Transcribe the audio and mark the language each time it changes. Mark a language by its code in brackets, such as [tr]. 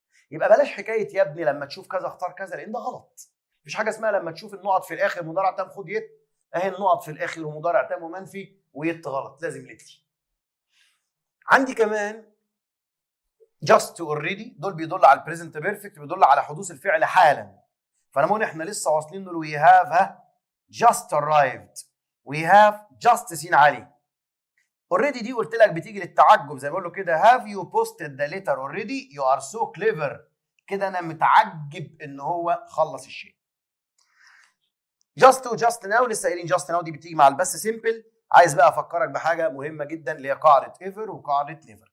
[ar] يبقى بلاش حكايه يا ابني لما تشوف كذا اختار كذا، لان ده غلط. مفيش حاجه اسمها لما تشوف النقط في الاخر مضارع تام خد يت، اهي النقط في الاخر ومضارع تام ومنفي ويت غلط، لازم ليتلي. عندي كمان just already، دول بيدل على البريزنت بيرفكت، بيدل على حدوث الفعل حالا. فانا بقول احنا لسه واصلين له [en] we have just arrived، we have just seen [ar] علي. already دي قلت لك بتيجي للتعجب، زي ما بقول له كده [en] have you posted the letter already، you are so clever، [ar] كده انا متعجب ان هو خلص الشيء. جاست وجاست ناو لسه قايلين جاست ناو دي بتيجي مع البس سيمبل. عايز بقى افكرك بحاجه مهمه جدا اللي هي قاعده ايفر وقاعده نيفر.